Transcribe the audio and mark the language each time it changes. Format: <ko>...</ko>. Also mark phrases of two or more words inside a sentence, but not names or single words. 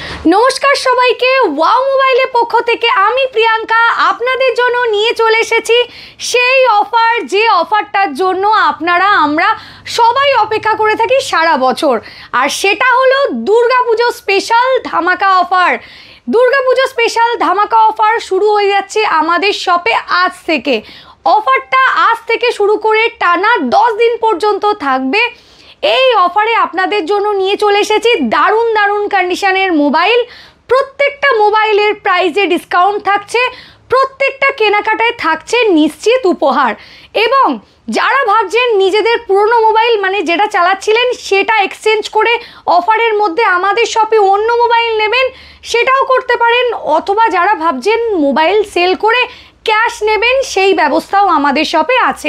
<bn>নমস্কার সবাইকে ওয়াও মোবাইলের পক্ষ থেকে আমি প্রিয়াঙ্কা আপনাদের জন্য নিয়ে চলে এসেছি সেই অফার যে অফারটার জন্য আপনারা আমরা সবাই অপেক্ষা করে থাকি সারা বছর আর সেটা হলো দুর্গাপুজো স্পেশাল ধামাকা অফার। দুর্গাপুজো স্পেশাল ধামাকা অফার শুরু হো যাচ্ছে আমাদের শপে আজ থেকে। অফারটা আজ থেকে শুরু করে টানা 10 দিন পর্যন্ত থাকবে। এই অফারে আপনাদের জন্য নিয়ে চলে এসেছি দারুণ দারুণ কন্ডিশনের মোবাইল। প্রত্যেকটা মোবাইলের প্রাইসে ডিসকাউন্ট থাকছে, প্রত্যেকটা কেনাকাটায় থাকছে নিশ্চিত উপহার। এবং যারা ভাবছেন নিজেদের পুরনো মোবাইল মানে যেটা চালাচ্ছিলেন সেটা এক্সচেঞ্জ করে অফারের মধ্যে আমাদের শপে অন্য মোবাইল নেবেন সেটাও করতে পারেন, অথবা যারা ভাবছেন মোবাইল সেল করে ক্যাশ নেবেন সেই ব্যবস্থাও আমাদের শপে আছে।</bn>